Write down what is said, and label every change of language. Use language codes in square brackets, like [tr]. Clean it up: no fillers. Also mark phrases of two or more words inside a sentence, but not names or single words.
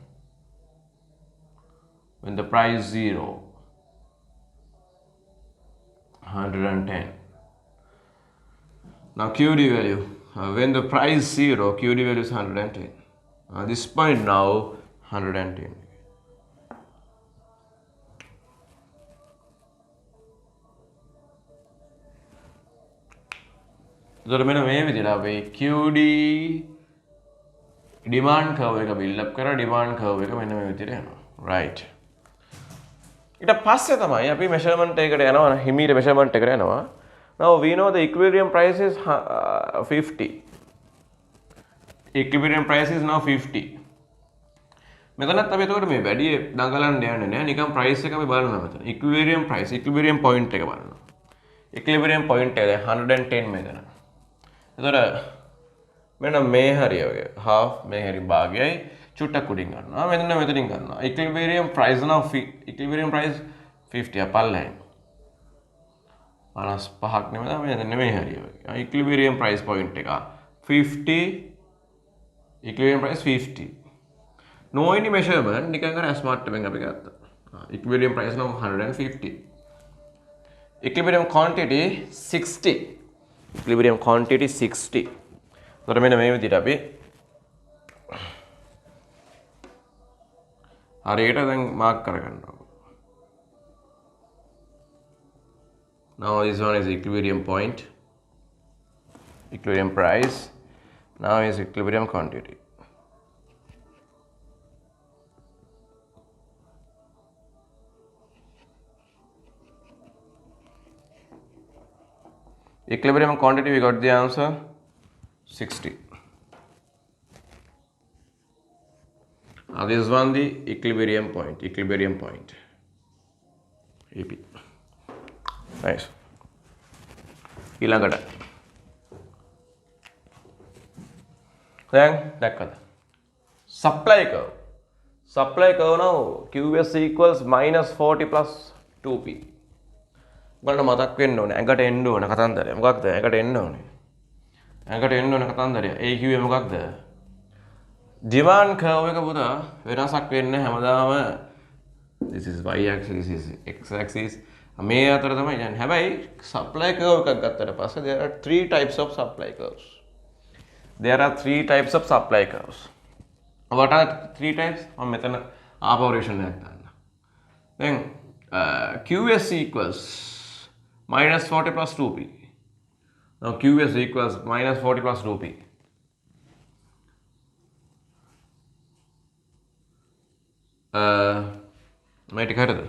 [en] when the price 0 110. Now QD value, when the price is 0, QD value is 110. This point now 110. [si] එතකොට මෙන්න මේ විදිහට අපි [en] QD demand curve [si] එක [en] build up [si] කරලා [en] demand curve [si] එක මෙන්න මේ විදිහට යනවා. Right. ඊට පස්සේ තමයි අපි measurement එකකට යනවා, හිමීට measurement එකට යනවා. [en] Now we know the equilibrium price is 50. Equilibrium price is now 50. [si] මෙතනත් අපි එතකොට මේ වැඩි දඟලන්න යන්නේ නැහැ. නිකන් price එක අපි බලනවා මෙතන. [en] Equilibrium price, equilibrium point [si] එක බලනවා. [en] Equilibrium point [si] එක 110 මෙතන. එතකොට මෙන්න මේ හරිය වගේ half මේ හරිය භාගයයි චුට්ටක් උඩින් ගන්නවා. මෙතනින් ගන්නවා. [en] Equilibrium price now equilibrium price 50 පල්ලෙන්. [si] 55ක් නෙමෙයි මෙතන මේ හරිය වගේ. [en] Equilibrium price point එක 50 equilibrium price 50. No any measurement [si] නිකන් අර ස්මාර්ට් එකෙන් අපි ගත්තා. [en] Equilibrium price now 150. Equilibrium quantity 60. Equilibrium quantity 60. [si] So මෙන්න මේ විදිහට අපි හරියට දැන් මාක් කරගන්නවා. [en] Now this one is equilibrium point, equilibrium price. Now is equilibrium quantity. Equilibrium quantity, we got the answer 60. Now this one the equilibrium point, EP. Nice. [si] ඊළඟට දැන් දැක්කද? [en] Supply curve now QS equals minus 40 plus 2P. [si] බලන්න මතක් වෙන්න ඕනේ. ඇඟට එන්න ඕන කතන්දරය. මොකක්ද? ඇඟට එන්න ඕනේ. ඇඟට එන්න ඕන කතන්දරය. ඒ කිව්වේ මොකක්ද? [en] demand curve [si] එක පුතා වෙනසක් වෙන්නේ හැමදාම [en] this is y axis, this is x axis. [si] මේ අතර තමයි යන්නේ. හැබැයි [en] supply curve [si] එකක් ගත්තට පස්සේ [en] there are three types of supply curves. What are three types? [si] මම මෙතන operation එකක් දාන්න. දැන් [en] QS equals minus 40 plus 2P. Now QS equals minus 40 plus 2P. [si] මේ ටික හරියද?